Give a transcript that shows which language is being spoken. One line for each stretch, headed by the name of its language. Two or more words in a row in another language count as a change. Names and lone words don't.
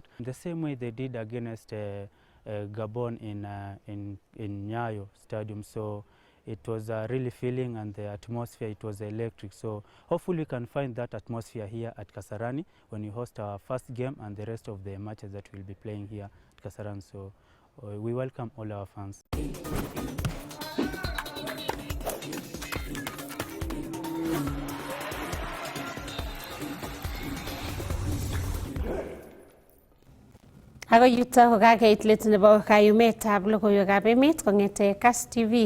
English: The same way they did against Gabon in Nyayo Stadium. So it was really feeling, and the atmosphere, it was electric. So hopefully we can find that atmosphere here at Kasarani when we host our first game and the rest of the matches that we'll be playing here at Kasarani. So we welcome all our fans.
Kalenjin: Ako yuto kokakait let nebo kayumetab logoiwekab emet kong'ete Kass TV.